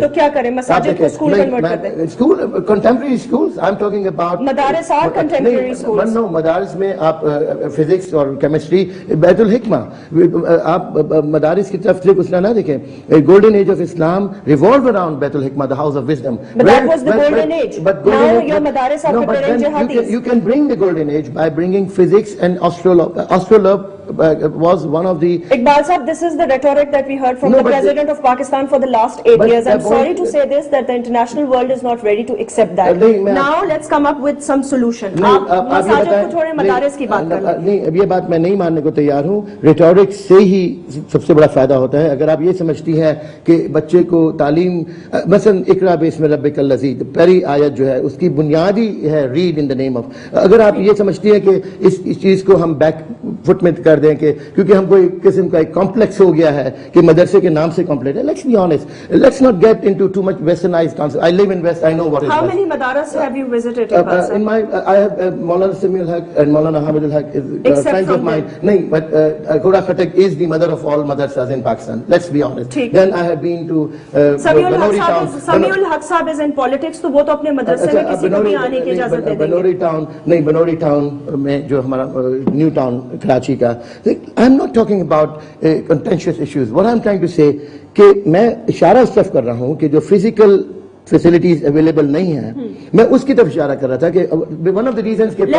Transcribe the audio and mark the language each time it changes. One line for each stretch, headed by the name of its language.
Urdu: تو کیا کریں, مساجد کو اسکول کنورٹ کر دیں؟
English: school contemporary schools, I am talking about
Urdu: مدارس اور کنٹمپرری اسکولز. نو, مدارس میں آپ فزکس اور کیمسٹری, بیت الحکمہ, آپ مدارس کی طرف سے کچھ نہ دیکھیں.
English: Golden age of Islam revolved around بیت الحکمہ, the house of wisdom. But that was the golden age. Now your madaris are preparing jihadis. You can bring the golden age by bringing physics and astrolabe was one of the... Iqbal Sahab, this is the rhetoric that we heard from the President of Pakistan for the last 8 years. I'm sorry to say this, that the international world is not ready to accept that. Now let's come up with some solution.
Urdu: آپ مساجد کو چھوڑیں, مدارس کی بات کریں. نہیں, اب یہ بات میں نہیں ماننے کو تیار ہوں. ریٹورک سے ہی سب سے بڑا فائدہ ہوتا ہے. اگر آپ یہ سمجھتی ہیں کہ بچے کو تعلیم, مثلا
Arabic: اقرا باسم ربک الذی,
Urdu: پہلی آیت جو ہے اس کی بنیادی ہے
English: Read in the name of.
Urdu: اگر آپ یہ سمجھتی ہیں کہ اس چیز کو ہم بیک فٹ میں کر دیں کہ کیونکہ ہم کو ایک قسم کا ایک کمپلیکس ہو گیا ہے کہ مدرسے کے نام سے کمپلیٹ ہے.
English: Let's be honest, let's not get into too much westernised concept. I live in west, I know what is. How many madaras have you visited? In my, I have Maulana Sami al-Haq and Maulana Hamid al-Haq is friends of mine. No, but Ghoda Khatak is the mother of all madrasas in Pakistan. Let's be honest. Then I have been to Samiul Haq Sahab is in politics,
Urdu: تو وہ تو اپنے مدرسے میں کسی کو بھی آنے کی اجازت دے دیں گے. بنوری ٹاؤن نہیں, بنوری ٹاؤن میں جو ہمارا نیو ٹاؤن کراچی کا.
English: I'm not talking about contentious issues. What I'm trying to say
Urdu: کہ میں اشارہ اس طرف کر رہا ہوں کہ جو فزیکل فیسلٹیز اویلیبل نہیں ہیں, میں اس کی طرف اشارہ کر رہا تھا کہ
English: one of the reasons
Urdu: کہ